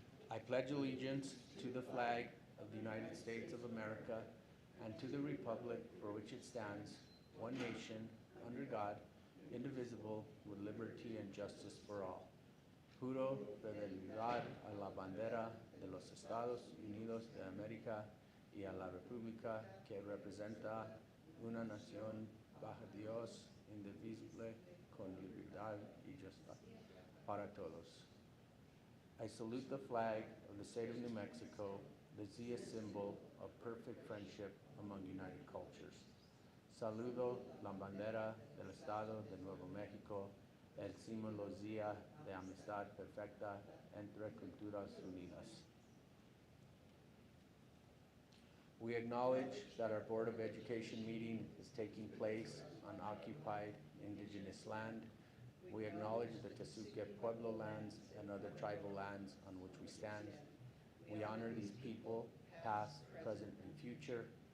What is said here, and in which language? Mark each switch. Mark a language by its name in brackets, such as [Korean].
[English] I pledge allegiance to the flag of the United States of America and to the republic for which it stands, one nation, under God, indivisible, with liberty and justice for all. [Spanish] Juro fidelidad a la bandera de los Estados Unidos de América y a la república que representa una nación bajo Dios, indivisible, con libertad y justicia para todos. [English] I salute the flag of the state of New Mexico, the zealous symbol of perfect friendship among united cultures. [Spanish] Saludo la bandera del Estado de Nuevo México, el simbología de amistad perfecta entre culturas unidas. [English] We acknowledge that our Board of Education meeting is taking place on occupied indigenous land. We acknowledge the Tesuque Pueblo lands and other tribal lands on which we stand. We honor these people, past, present, and future.